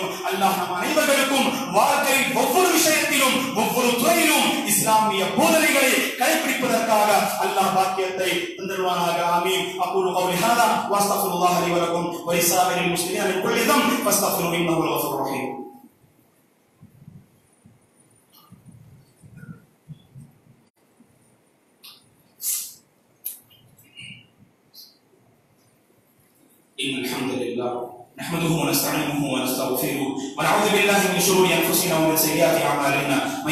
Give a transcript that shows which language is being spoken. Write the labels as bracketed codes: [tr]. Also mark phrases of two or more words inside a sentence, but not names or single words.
[ta] அல்லாஹ் நம் அனைவருக்கும் வாழ்க்கையில் ஒவ்வொரு விஷயத்திலும் ஒவ்வொரு துறையிலும் இஸ்லாமிய போதனைகளை கடைபிடிப்பதற்காக அல்லாஹ் பாக்கியத்தை தந்தருவானாக. ஆமீன். [ar] أقول قولي هذا وأستغفر الله لي ولكم ولسائر المسلمين من كل ذنب فاستغفروه إنه هو الغفور الرحيم. إن الحمد لله نحمده ونستعينه ونستغفره ونعوذ بالله من شرور انفسنا ومن سيئات اعمالنا من